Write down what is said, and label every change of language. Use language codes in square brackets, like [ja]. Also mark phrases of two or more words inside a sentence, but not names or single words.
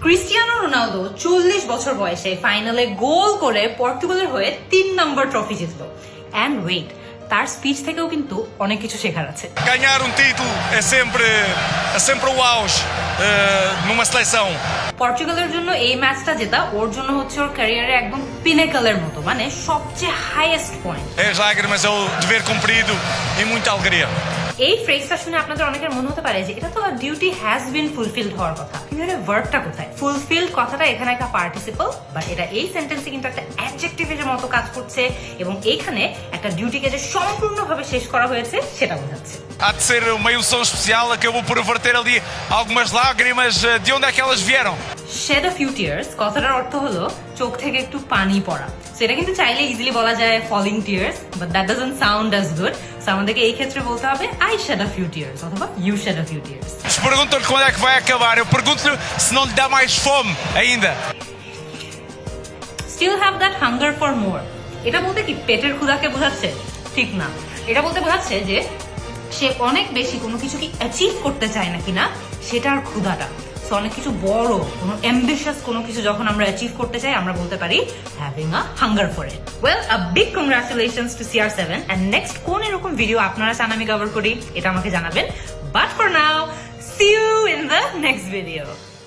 [bn] ক্রিস্টিয়ানো রোনালদো 40 বছর বয়সে ফাইনালে গোল করে পর্তুগালের হয়ে 3 নম্বর ট্রফি জিতলো। [en] And wait, [bn] তার স্পিচ থেকেও কিন্তু অনেক কিছু শেখার আছে। [pt] Ganhar um título é sempre o auge numa seleção. [bn] পর্তুগালের জন্য এই ম্যাচটা জেতা ওর জন্য হচ্ছে ওর ক্যারিয়ারে একদম পিনেকলের মতো, মানে সবচেয়ে [en] highest point. [pt] É as lágrimas, é o dever cumprido e muita alegria. [bn] এই ফ্রেজটা শুনে আপনাদের অনেকের মনে হতে পারে যে এটা তো [en] duty has been fulfilled [bn] হওয়ার কথা, কিন্তু এর ভার্বটা কোথায়? ফুলফিলড কথাটা এখানে একটা পার্টিসিপল, বাট এটা এই সেন্টেন্সে কিন্তু একটা অ্যাডজেক্টিভের মতো কাজ করছে এবং এইখানে একটা ডিউটিকে যে সম্পূর্ণভাবে শেষ করা হয়েছে সেটা বোঝাচ্ছে। [pt] Há de ser uma emoção especial, acabou por verter ali algumas lágrimas. De onde é que elas vieram? [en] Shed a few tears [bn] কথাটার অর্থ হলো চোখ থেকে একটু পানি পড়া। সেটা কিন্তু চাইলে ইজিলি বলা যায় [en] falling tears, but that doesn't sound as good. So [bn] আমাদেরকে এই ক্ষেত্রে বলতে হবে [en] I shed a few tears অথবা you shed a few tears. [pt] Se perguntam-lhe quando é que vai acabar, eu pergunto-lhe se não lhe dá mais fome ainda. [en] Still have that hunger for more. [bn] এটা বলতে কি পেটের ক্ষুধাকে বোঝাচ্ছে? ঠিক না, এটা বলতে বোঝাচ্ছে যে সে অনেক বেশি কোনো কিছু কি অ্যাচিভ করতে চায় না কিনা সেটার ক্ষুধাটা। সো অনেক কিছু বড় কোনো অ্যাম্বিশিয়াস কোনো কিছু যখন আমরা অ্যাচিভ করতে চাই আমরা বলতে পারি [en] having a hunger for it. Well, a big congratulations to CR7 and next [bn] কোন এরকম ভিডিও আপনারা চান আমি কভার করি এটা আমাকে জানাবেন। [en] But for now, see you in the next video.